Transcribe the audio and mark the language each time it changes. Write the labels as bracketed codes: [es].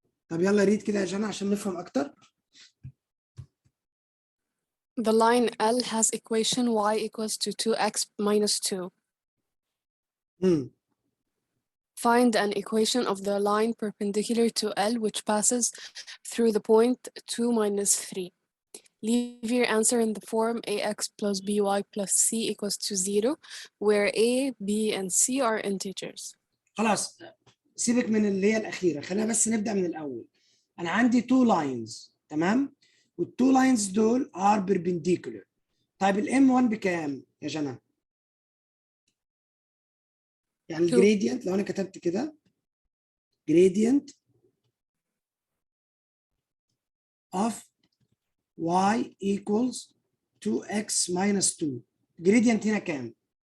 [ar] طب يلا ريد كده يا جنى عشان نفهم اكتر. [en] The line L has equation y equals to 2x minus 2. Find an equation of the line perpendicular to L which passes through the point 2 minus 3. Leave your answer in the form ax plus by plus c equals to 0, where a, b, and c are integers. [ar] خلاص سيبك من اللي هي الأخيرة، خلينا بس نبدأ من الأول. أنا عندي 2 لاينز، تمام؟ والتو لاينز دول [en] are perpendicular. [ar] طيب الام 1 بكام يا جنى؟ يعني الجريدينت لو أنا كتبت كده [en] gradient of y equals 2x minus 2. [ar] gradient هنا كام؟